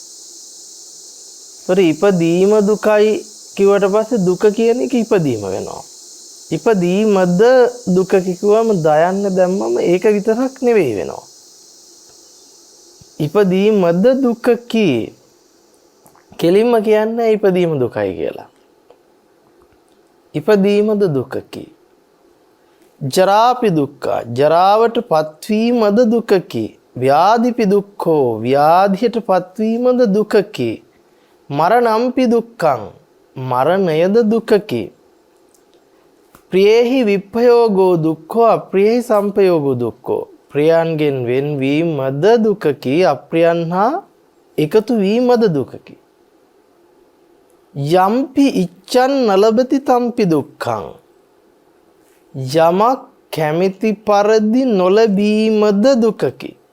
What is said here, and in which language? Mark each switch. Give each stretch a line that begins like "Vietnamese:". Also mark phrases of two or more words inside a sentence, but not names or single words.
Sinhala: ඉපදීම දුකයි කිව්වට පස්සේ දුක කියන එක ඉපදීම වෙනවා. ඉපදීමද දුක කිව්වම දයන්න දැම්මම ඒක විතරක් නෙවෙයි වෙනවා. ඉපදීමද දුකකි කෙලින්ම කියන්නේ ඉපදීම දුකයි කියලා. ඉපදීමද දුකකි.
Pali: ජරාපි දුක්ඛ
Sinhala: ජරාවට පත්වීමද දුකකි.
Pali: ව්‍යාධිපි දුක්ඛෝ
Sinhala: ව්‍යාධියට පත්වීමද දුකකි.
Pali: මරණම්පි දුක්ඛං
Sinhala: මරණයද දුකකි.
Pali: ප්‍රියේහි විප්පයෝගෝ දුක්ඛෝ අප්‍රියේහි සම්පයෝගෝ දුක්ඛෝ
Sinhala: ප්‍රියයන්ගෙන් වෙන්වීමද දුකකි. අප්‍රියයන් හා එකතු වීමද දුකකි.
Pali: යම්පි ඉච්ඡන් නලබති තම්පි දුක්ඛං
Sinhala: යමක් කැමැති පරිදි නොලැබීමද දුකකි.